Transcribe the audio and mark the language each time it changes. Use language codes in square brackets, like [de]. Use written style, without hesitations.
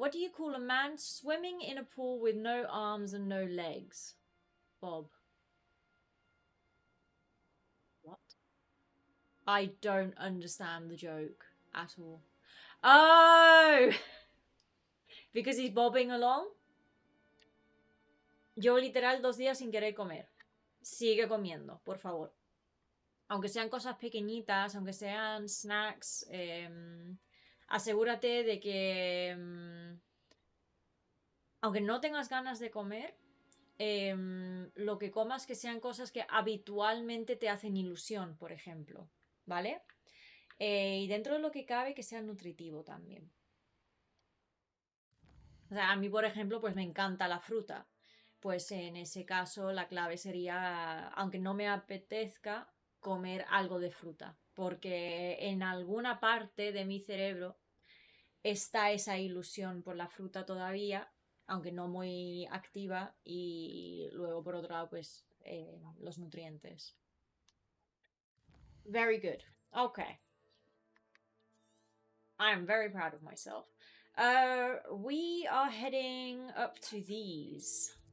[en] What do you call a man swimming in a pool with no arms and no legs? Bob. What? I don't understand the joke at all. Oh! Because he's bobbing along. [es] Yo literal 2 días sin querer comer. Sigue comiendo, por favor. Aunque sean cosas pequeñitas, aunque sean snacks, asegúrate de que... aunque no tengas ganas de comer, lo que comas que sean cosas que habitualmente te hacen ilusión, por ejemplo. ¿vale? Y dentro de lo que cabe, que sea nutritivo también. O sea, a mí, por ejemplo, pues me encanta la fruta. Pues en ese caso la clave sería, aunque no me apetezca, comer algo de fruta. Porque en alguna parte de mi cerebro está esa ilusión por la fruta todavía, aunque no muy activa. Y luego, por otro lado, pues los nutrientes. [en] Very good. Okay. I am very proud of myself. We are heading up to these.